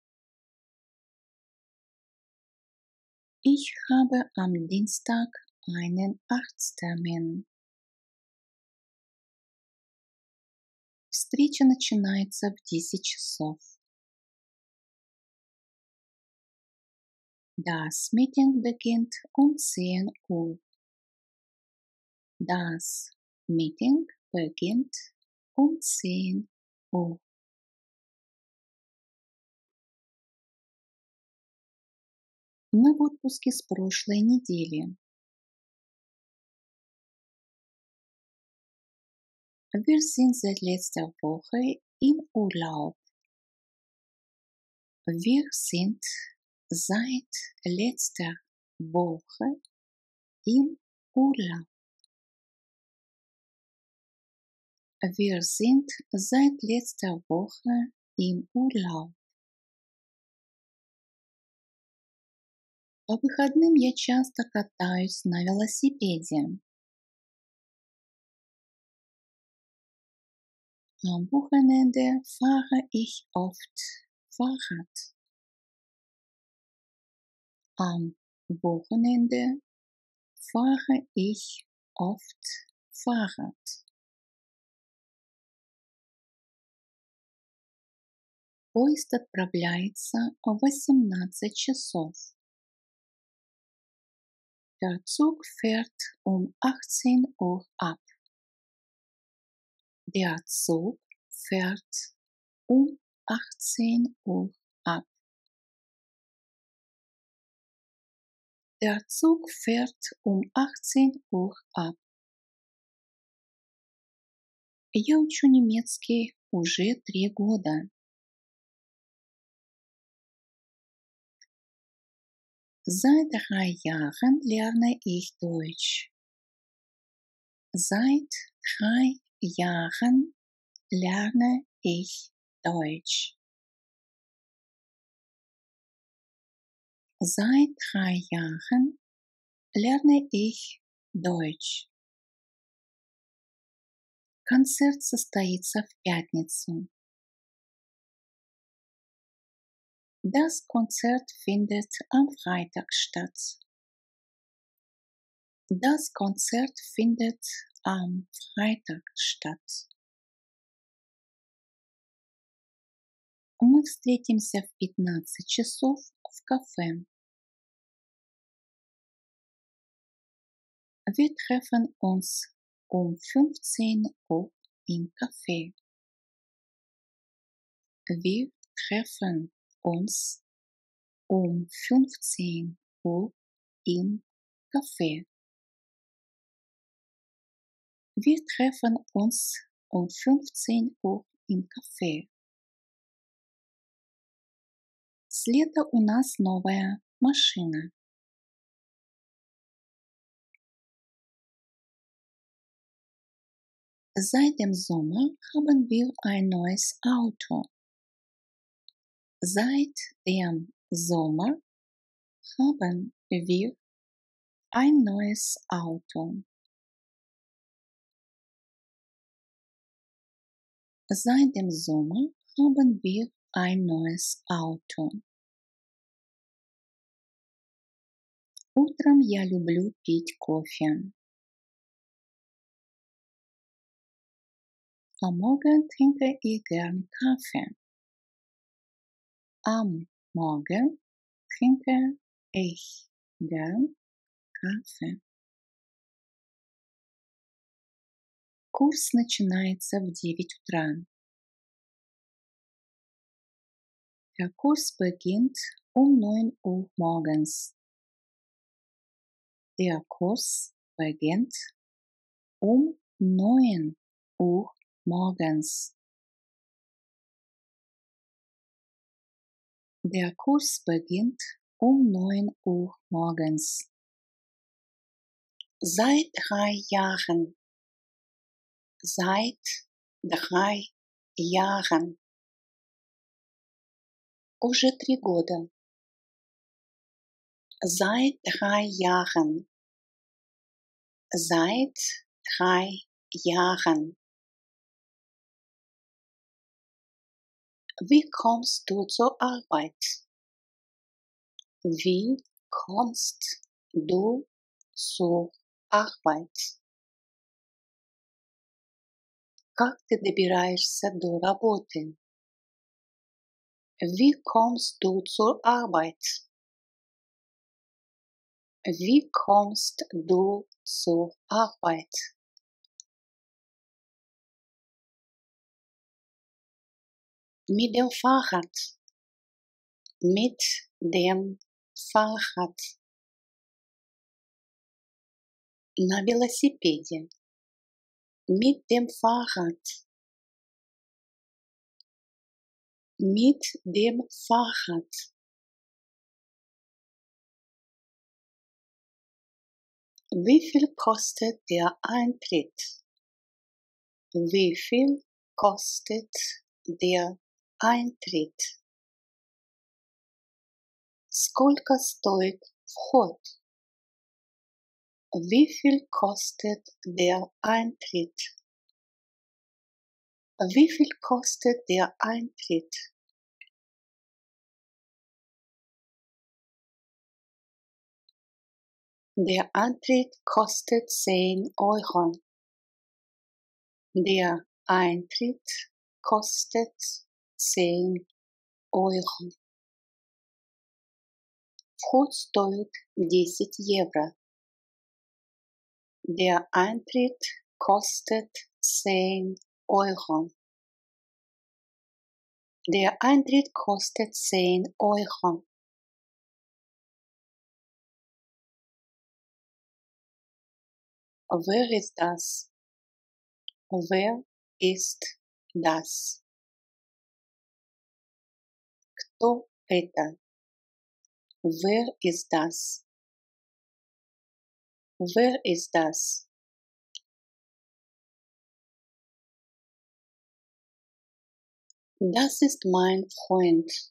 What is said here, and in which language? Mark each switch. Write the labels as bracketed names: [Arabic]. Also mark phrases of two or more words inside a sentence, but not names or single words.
[German] Ich habe am Dienstag einen Arzttermin. [Russian] Встреча начинается в 10 часов. [German] Das Meeting beginnt um 10 Uhr. Das Meeting beginnt um 10 Uhr. [Russian] Мы в отпуске с прошлой недели. [German] Wir sind seit letzter Woche im Urlaub. Wir sind seit letzter Woche im Urlaub. Wir sind seit letzter Woche im Urlaub. [Russian] По выходным я часто катаюсь на велосипеде. [German] Am Wochenende fahre ich oft Fahrrad. Am Wochenende fahre ich oft Fahrrad. [Russian] Поезд отправляется в 18 часов. [German] Der Zug fährt um 18 Uhr ab. Der Zug fährt um 18 Uhr ab. Der Zug fährt um 18 Uhr ab. [Russian] Я учу немецкий уже 3 года. [German] Seit 3 Jahren lerne ich Deutsch. Seit 3 Jahren lerne ich Deutsch. Seit 3 Jahren lerne ich Deutsch. [Russian] Концерт состоится в пятницу. [German] Das Konzert findet am Freitag statt. Das Konzert findet am Freitag statt. [Russian] Мы встретимся в 15 часов в кафе. [German] Wir treffen uns um 15 Uhr im Café. Wir treffen uns um 15 Uhr im Café. Wir treffen uns um 15 Uhr im Café. [Russian] С лета у нас новая машина. [German] Seit dem Sommer haben wir ein neues Auto. Seit dem Sommer haben wir ein neues Auto. Seit dem Sommer haben wir ein neues Auto. [Russian] Утром я люблю пить кофе. [German] Am Morgen trinke ich gern Kaffee. Am Morgen trinke ich gern Kaffee. [Russian] Курс начинается в 9 утра. [German] Der Kurs beginnt um 9 Uhr morgens. Der Kurs beginnt um 9 Uhr morgens. Der Kurs beginnt um 9 Uhr morgens. Seit 3 Jahren. Seit 3 Jahren. [Russian] Уже 3 года. [German] Seit 3 Jahren. Seit 3 Jahren. Wie kommst du zur Arbeit? Wie kommst du zur Arbeit? [Russian] Как ты добираешься до работы? [German] Wie kommst du zur Arbeit? Wie kommst du zur Arbeit? Mit dem Fahrrad. Mit dem Fahrrad. [Russian] На велосипеде. [German] Mit dem Fahrrad. Mit dem Fahrrad. Wie viel kostet der Eintritt? Wie viel kostet der Eintritt? [Russian] Сколько стоит вход? [German] Wie viel kostet der Eintritt? Wie viel kostet der Eintritt? Der Eintritt kostet 10 Euro. Der Eintritt kostet 10 Euro. [Russian] Вход стоит 10 евро. [German] Der Eintritt kostet 10 Euro. Der Eintritt kostet 10 Euro. Wer ist das? Wer ist das? [Russian] Кто это? [German] Wer ist das? Wer ist das? Das ist mein Freund.